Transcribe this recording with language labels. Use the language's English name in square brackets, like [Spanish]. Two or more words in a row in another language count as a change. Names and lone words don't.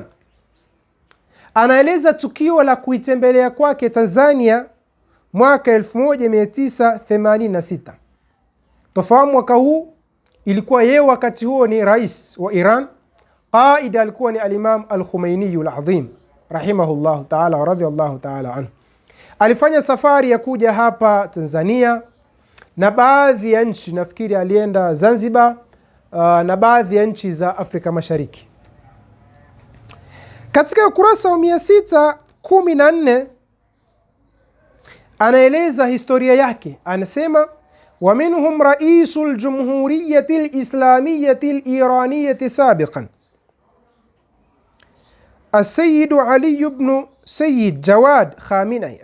[Swahili] Anaeleza tukio la kuitembelea kwake Tanzania mwaka 1986. Tofahamu mwaka huu ilikuwa yeye wakati huo ni rais wa Iran. Qaida alikuwa ni al-Imam al-Khomeini al-Azim [Arabic] رحمه الله تعالى ورضي الله تعالى عنه. [Swahili] Alifanya safari ya kuja hapa Tanzania na baadhi ya nchi, nafikiri alienda Zanzibar na baadhi ya nchi za Afrika Mashariki. Katika ukurasa wa 614 anaeleza historia yake, anasema [Arabic] ومنهم رئيس الجمهورية الإسلامية الإيرانية سابقا [Swahili] As-Sayyid Ali ibn Sayyid Jawad Khamenei.